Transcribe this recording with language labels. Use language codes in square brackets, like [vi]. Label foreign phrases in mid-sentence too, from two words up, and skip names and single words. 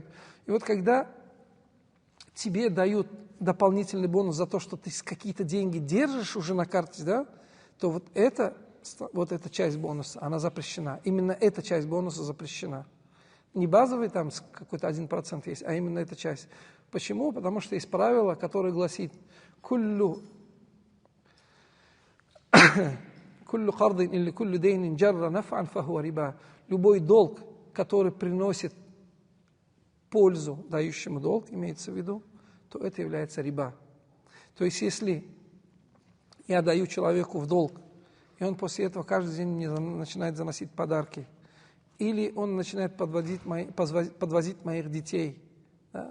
[ru] И вот когда тебе дают дополнительный бонус за то, что ты какие-то деньги держишь уже на карте, да, то вот эта часть бонуса, она запрещена. Именно эта часть бонуса запрещена. Не базовый там какой-то 1% есть, а именно эта часть. Почему? Потому что есть правило, которое гласит [ar] «كل قرض [ru] или [ar] كل دين جر نفعا فهو ربا». [ru] Любой долг, который приносит пользу дающему долг, имеется в виду, то это является риба. То есть, если я даю человеку в долг, и он после этого каждый день мне начинает заносить подарки, или он начинает подвозить моих детей, да?